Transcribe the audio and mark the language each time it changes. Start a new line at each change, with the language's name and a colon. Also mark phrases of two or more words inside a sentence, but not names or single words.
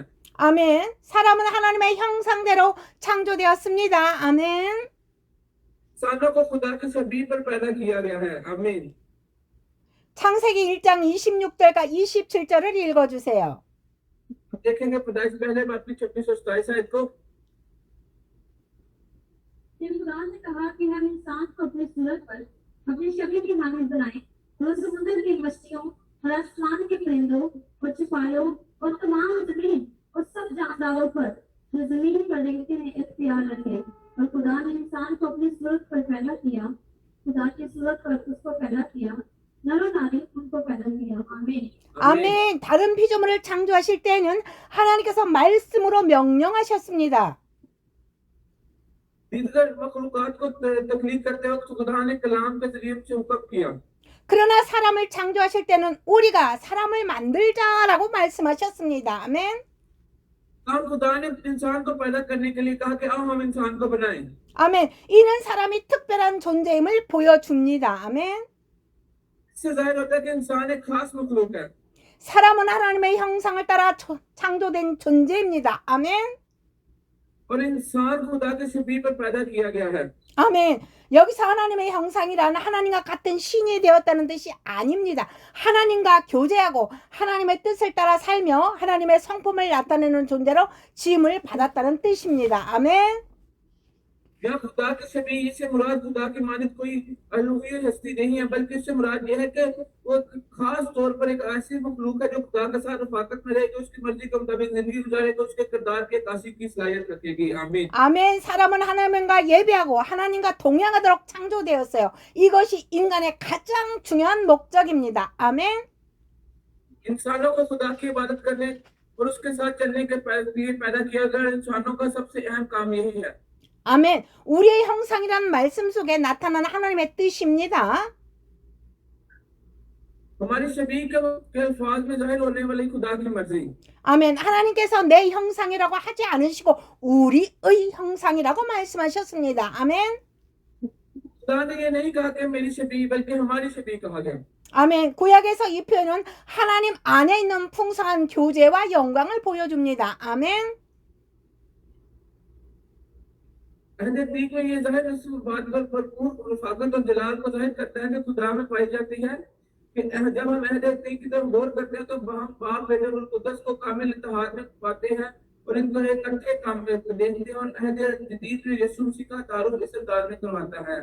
Korean: 아멘. 사람은 하나님의 형상대로 창조되었습니다. 아멘.
Urdu: انسانوں کو خدا کے چھوی پر پیدا کیا گیا ہے. आमीन।
Korean: 창세기 1장 26절과 27절을 읽어주세요.
Urdu: دیکھیں گے پیدائش پہلے بات کی 26 اور 27 آیت کو. پھر خدا نے کہا کہ ہم انسان کو اپنی صورت پر اپنی شکل کی مانند بنائیں اور سمندر کی مچھلیوں اور آسمان کے پرندوں اور چوپایوں اور تمام زمین اور سب جانداروں پر جو زمین پر رینگتے ہیں اختیار رکھے. اور خدا نے انسان کو اپنی صورت پر پیدا کیا، خدا کی صورت پر اس کو پیدا کیا، نر اور ناری ان کو پیدا کیا. आमीन।
Korean: 아멘. 다른 피조물을 창조하실 때에는 하나님께서 말씀으로 명령하셨습니다.
Urdu: دیگر مخلوقات کو تخلیق کرتے وقت خدا نے کلام کے ذریعے سے حکم کیا.
Korean: 그러나 사람을 창조하실 때는 우리가 사람을 만들자라고 말씀하셨습니다. 아멘.
Urdu: اور خدا نے انسان کو پیدا کرنے کے لیے کہا کہ آؤ ہم انسان کو بنائیں.
Korean: 아멘. 이는 사람이 특별한 존재임을 보여줍니다. 아멘.
Urdu: اس سے ظاہر ہوتا ہے کہ انسان ایک خاص مخلوق ہے.
Korean: 사람은 하나님의 형상을 따라 창조된 존재입니다. 아멘.
Urdu: اور انسان خدا کے شبیہ پر پیدا کیا گیا ہے.
Korean: 아멘. 여기서 하나님의 형상이라는 하나님과 같은 신이 되었다는 뜻이 아닙니다. 하나님과 교제하고 하나님의 뜻을 따라 살며 하나님의 성품을 나타내는 존재로 지음을 받았다는 뜻입니다. 아멘.
Urdu: یہاں خدا کے شبیہ سے مراد خدا کی مانند کوئی الوہی ہستی نہیں ہے، بلکہ اس سے مراد یہ ہے کہ وہ خاص طور پر ایک ایسی مخلوق ہے جو خدا کے ساتھ رفاقت میں رہے گی، اس کی مرضی کے مطابق زندگی گزارے گی، اس کے کردار کی عکاسی کی صلاحیت رکھے گی. आमीन।
Korean: 아멘. 사람은 하나님과 예배하고 하나님과 동행하도록 창조되었어요. 이것이 인간의 가장 중요한 목적입니다. 아멘.
Urdu: انسانوں کو خدا کی عبادت کرنے اور اس کے ساتھ چلنے کے لیے پیدا کیا گیا انسانوں کا سب سے اہم کام یہی ہے.
Korean: 아멘. 우리의 형상이라는 말씀 속에 나타난 하나님의 뜻입니다.
Urdu: ہماری شبیہ کے الفاظ میں ظاہر ہونے والی خدا کی مرضی.
Korean: 아멘. 하나님께서 내 형상이라고 하지 않으시고 우리의 형상이라고 말씀하셨습니다. 아멘.
Urdu: خدا نے یہ نہیں کہا کہ میری شبیہ، بلکہ ہماری شبیہ کہا گیا.
Korean: 아멘. 구약에서 이 표현은 하나님 안에 있는 풍성한 교제와 영광을 보여줍니다. 아멘.
Urdu: عہدِ عتیق میں یہ ظاہر اس بات پر بھرپور رفاقت اور جلال کو ظاہر کرتا ہے کہ خدا میں پائی جاتی ہے کہ جب ہم عہدِ عتیق کی طرف غور کرتے ہیں تو ہم باپ بیٹے اور قدس کو کامل اتحاد میں پاتے ہیں اور ان کو اکٹھے کام میں دیکھتے ہیں اور عہدِ جدید میں یسوع مسیح کا تعارف اس انداز میں کرواتا ہے.